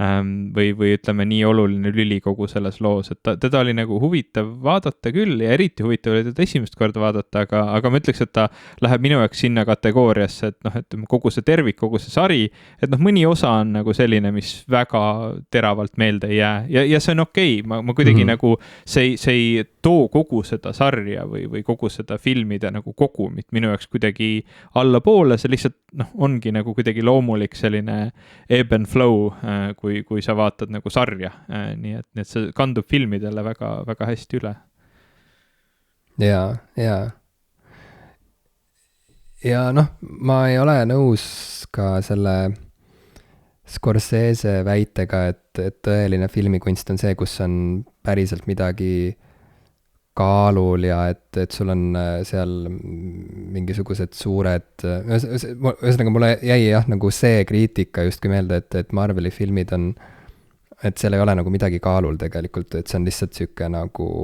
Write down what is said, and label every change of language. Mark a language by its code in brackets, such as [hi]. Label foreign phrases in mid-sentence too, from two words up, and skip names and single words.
[et] või ütleme, nii oluline lüli kogu selles loos, et teda oli nagu huvitav vaadata küll ja eriti huvitav oli teda esimest korda vaadata, aga ma ütleks, et ta läheb minu jaoks sinna kategooriasse, et noh, et kogu see tervik, kogu see sari, et noh, mõni osa on nagu selline, mis väga teravalt meelde ei jää ja see on okei. Ma kuidagi nagu see ei too kogu seda sarja või kogu seda filmide nagu kogumit minu jaoks kuidagi allapoole, see lihtsalt noh, ongi nagu kuidagi loomulik selline [en] ebb and flow, [et] kui sa vaatad nagu sarja, nii et see kandub filmidele väga, väga hästi üle. Ja noh, ma ei ole nõus ka selle Scorsese väitega, et tõeline filmikunst on see, kus on päriselt midagi kaalul ja et sul on seal mingisugused suured, ühesõnaga mulle jäi jah nagu see kriitika justkui meelde, et Marveli filmid on, et seal ei ole nagu midagi kaalul tegelikult, et see on lihtsalt sihuke nagu